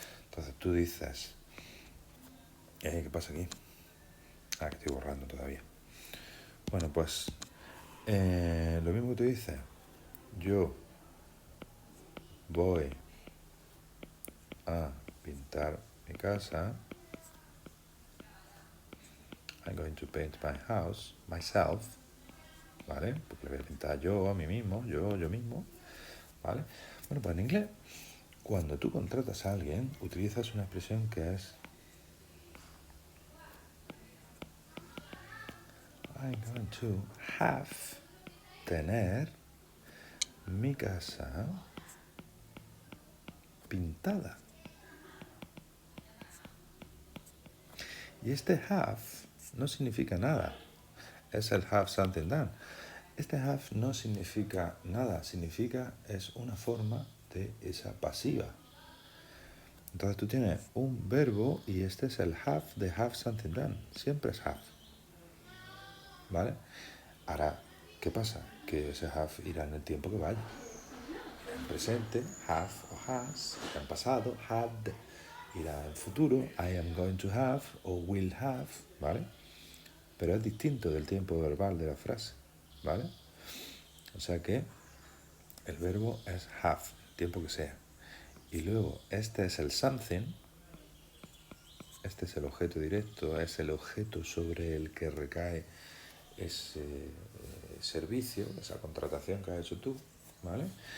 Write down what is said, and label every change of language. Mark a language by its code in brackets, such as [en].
[es] Entonces tú dices, ¿qué pasa aquí? Que estoy borrando todavía. Bueno, pues lo mismo que tú dices, yo voy a pintar mi casa. [en] I'm going to paint my house, myself, ¿vale? [es] Porque le voy a pintar yo a mí mismo, yo mismo, ¿vale? Bueno, pues en inglés, cuando tú contratas a alguien, utilizas una expresión que es [en] I'm going to have, [es] tener mi casa pintada. Y este have no significa nada. Es el [en] have something done. [es] Este have no significa nada. Significa, es una forma de esa pasiva. Entonces tú tienes un verbo y este es el have de [en] have something done. [es] Siempre es have. ¿Vale? Ahora, ¿qué pasa? Que ese have irá en el tiempo que vaya. En presente, have o has. En pasado, had. Irá en futuro, [en] I am going to have [es] o [en] will have. [es] ¿Vale? Pero es distinto del tiempo verbal de la frase. ¿Vale? O sea que el verbo es have, tiempo que sea. Y luego, este es el something. Este es el objeto directo, es el objeto sobre el que recae ese servicio, esa contratación que has hecho tú, ¿vale?